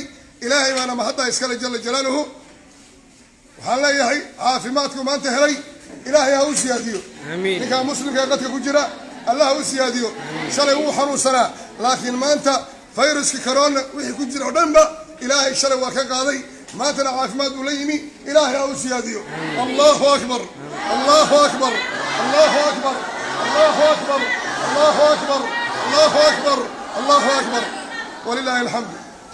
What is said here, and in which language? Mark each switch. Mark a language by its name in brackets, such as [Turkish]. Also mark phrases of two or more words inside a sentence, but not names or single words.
[Somali] ilaahay baana ma haddaa iskale [Arabic] جل جلاله [Somali] waxaan leeyahay caafimaadku maanta helay ilaahay ha u siyaadiyo ninkaa muslimka ee qadka ku jira allah ha u siyaadiyo shalay wuu xanuunsanaa laakiin maanta fayruskii corona wixii ku jira oo dhanba ilaahay shalay waa ka qaaday maantana caafimaad buu la yimi ilaahay ha u siyaadiyo [Arabic] الله أكبر الله أكبر الله أكبر الله أكبر الله أكبر الله أكبر الله أكبر ولله الحمد